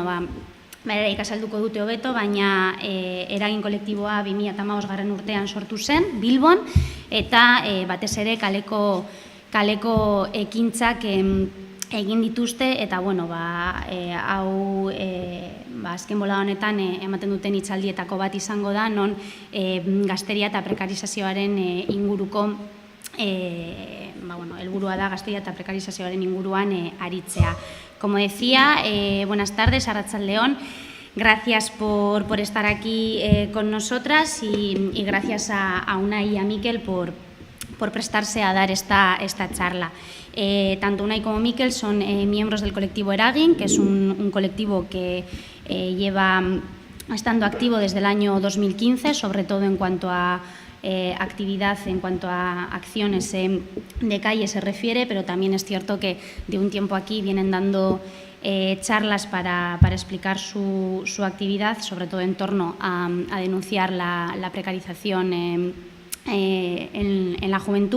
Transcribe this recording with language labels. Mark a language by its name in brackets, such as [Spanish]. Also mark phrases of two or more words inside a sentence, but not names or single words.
[Basque] beraiek azalduko dute hobeto, baina eragin kolektiboa 2015 urtean sortu zen, Bilbon, eta batez ere kaleko ekintzak egin dituzte, eta bueno, hau azken bolada honetan ematen duten hitzaldietako bat izango da, non gazteria eta prekarizazioaren inguruko helburua da gazteria eta prekarizazioaren inguruan aritzea. [Spanish] Como decía, buenas tardes, Arratsaldeon. Gracias por estar aquí con nosotras y gracias a Unai y a Mikel por prestarse a dar esta charla. Tanto Unai como Mikel son miembros del colectivo Eragin, que es un colectivo que lleva estando activo desde el año 2015, sobre todo en cuanto a actividad, en cuanto a acciones de calle se refiere, pero también es cierto que de un tiempo aquí vienen dando charlas para explicar su actividad, sobre todo en torno a denunciar la precarización en la juventud.